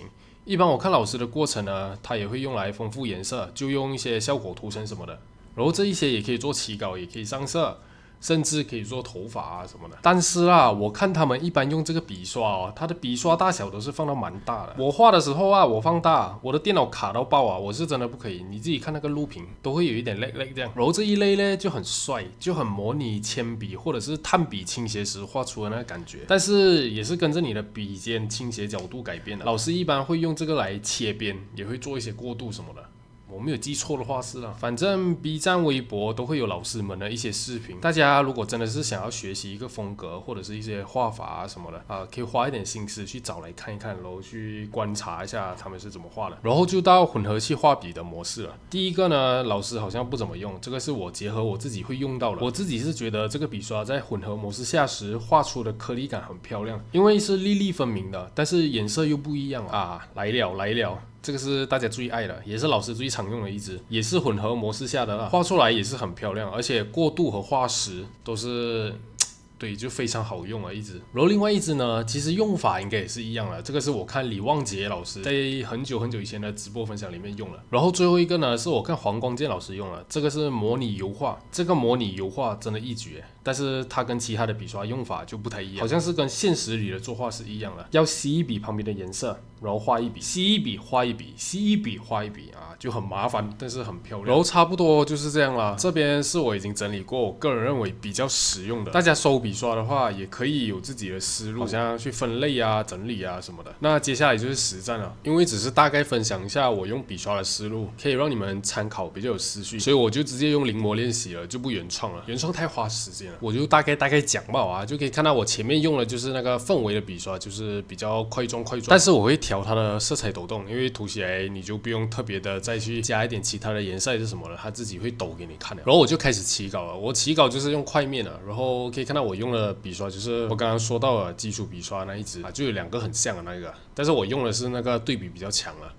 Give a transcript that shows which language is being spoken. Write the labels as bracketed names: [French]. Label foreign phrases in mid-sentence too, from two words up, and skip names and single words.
[Chinese] 一般我看老師的過程呢，他也會用來豐富顏色，就用一些效果圖層什麼的。然後這一些也可以做起稿，也可以上色，甚至可以做頭髮啊什麼的。但是啊，我看他們一般用這個筆刷哦，它的筆刷大小都是放到蠻大的。我畫的時候啊，我放大，我的電腦卡到爆啊，我是真的不可以。你自己看那個錄屏都會有一點 lag 這樣。然後這一類呢就很帥，就很模擬鉛筆或者是炭筆傾斜時畫出的那個感覺。但是也是跟着你的筆尖傾斜角度改變的。老師一般會用這個來切邊，也會做一些過渡什麼的。我沒有記錯的話是啦，反正 B 站、微博都會有老師們的一些視頻。大家如果真的是想要學習一個風格或者是一些畫法啊什麼的可以花一點心思去找來看一看，然後去觀察一下他們是怎麼畫的。然後就到混合器畫筆的模式了。第一個呢，老師好像不怎麼用，這個是我結合我自己會用到的。我自己是覺得這個筆刷在混合模式下時畫出的顆粒感很漂亮，因為是粒粒分明的，但是顏色又不一樣啊。來了。這個是大家最愛的，也是老師最常用的一支，也是混合模式下的啦，畫出來也是很漂亮，而且過渡和畫實都是对，就非常好用啊一支。然后另外一支呢，其實用法應該也是一樣的，這個是我看李旺杰老師在很久以前的直播分享裡面用了。然後最後一個呢，是我看黃光健老師用了，這個是模擬油畫，這個模擬油畫真的一絕，但是它跟其他的筆刷用法就不太一樣，好像是跟現實裡的作畫是一樣的，要吸一筆旁邊的顏色，然後畫一筆，吸一筆畫一筆，吸一筆畫一筆啊，就很麻煩，但是很漂亮。然後差不多就是這樣啦。這邊是我已經整理過，我個人認為比較實用的。大家收筆刷的話，也可以有自己的思路，好像去分類啊、整理啊什麼的。那接下來就是實戰了，因為只是大概分享一下我用筆刷的思路，可以讓你們參考，比較有思緒，所以我就直接用臨摹練習了，就不原創了，原創太花時間了。我就大概講吧啊，就可以看到我前面用的就是那個氛圍的筆刷，就是比較塊狀，但是我會調它的色彩抖動，因為塗起來你就不用特別的再去加一點其他的顏色還是什麼的，它自己會抖給你看的。然後我就開始起稿了，我起稿就是用塊面了，然後可以看到我用的筆刷就是我剛剛說到的基礎筆刷那一支啊，就有2個很像的那個，但是我用的是那個對比比較強了。